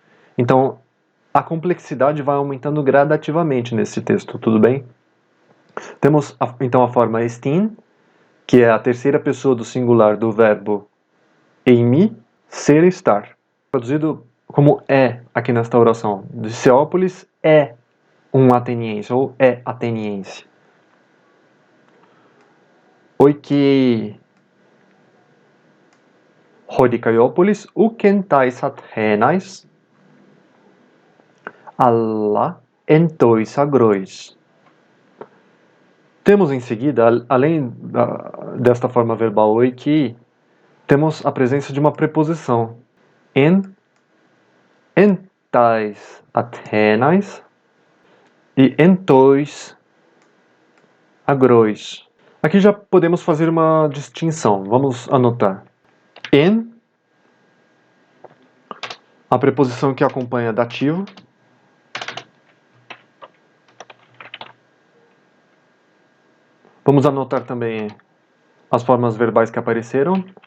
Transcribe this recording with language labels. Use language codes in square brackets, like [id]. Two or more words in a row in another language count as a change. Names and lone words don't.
[pt] Então, a complexidade vai aumentando gradativamente nesse texto, tudo bem? Temos então a forma estin, que é a terceira pessoa do singular do verbo eimi, ser e estar. Traduzido como é aqui nesta oração. Dicéopolis é um ateniense ou é ateniense. [el] οἰκεῖ ὁ Δικαιόπολις οὐκ ἐν ταῖς Ἀθήναις ἀλλὰ ἐν τοῖς ἀγροῖς. [pt] Temos em seguida, além desta forma verbal oiki, temos a presença de uma preposição [el] ἐν ταῖς Ἀθήναις [pt] e [el] ἐν τοῖς ἀγροῖς. [pt] Aqui já podemos fazer uma distinção. Vamos anotar. En, a preposição que acompanha dativo. Vamos anotar também as formas verbais que apareceram.